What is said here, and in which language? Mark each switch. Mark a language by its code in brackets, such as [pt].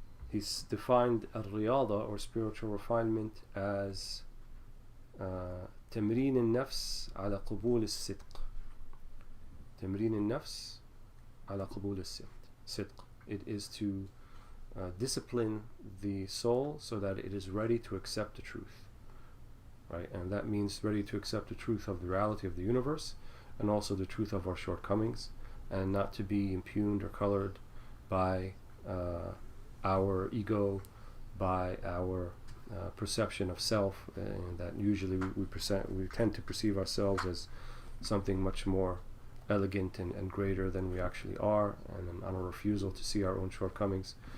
[en] He's defined al-riyada, or spiritual refinement, as [ar] تمرين النفس على قبول الصدق. تمرين النفس على قبول الصدق. [en] It is to discipline the soul so that it is ready to accept the truth, right? And that means ready to accept the truth of the reality of the universe, and also the truth of our shortcomings, and not to be impugned or colored by our ego, by our perception of self, and that usually we tend to perceive ourselves as something much more elegant and greater than we actually are, and on a refusal to see our own shortcomings.